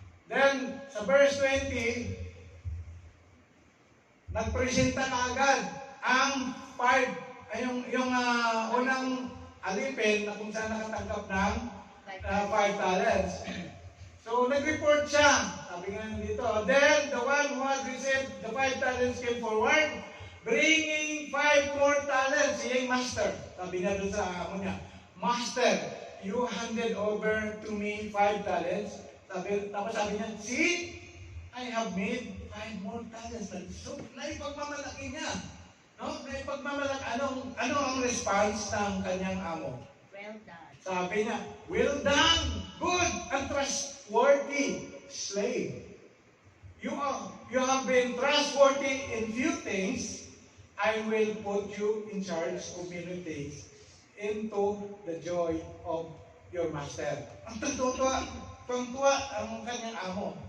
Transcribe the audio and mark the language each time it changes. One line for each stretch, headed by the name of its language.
Filipino: Then, sa verse 20, nagpresenta na agad ang 5, yung unang alipin na kung saan nakatanggap ng 5 talents. So, nag-report siya. Sabi nga dito,
English: then the one who had received the 5 talents came forward, bringing 5 more talents.
Filipino: Siya yung master. Sabi niya doon sa amo niya,
English: Master, you handed over to me 5 talents.
Filipino: Tapos sabi niya,
English: see, I have made 5 more talents.
Filipino: So, naipagmamalaki niya. No? Naipagmamalaki. Ano ang response ng kanyang amo?
English: Well done.
Filipino: Sabi niya,
English: well done, good and trustworthy slave. You have been trustworthy in few things. I will put you in charge of many things into the joy of your master.
Filipino: Ang tuwa ang kanyang amo.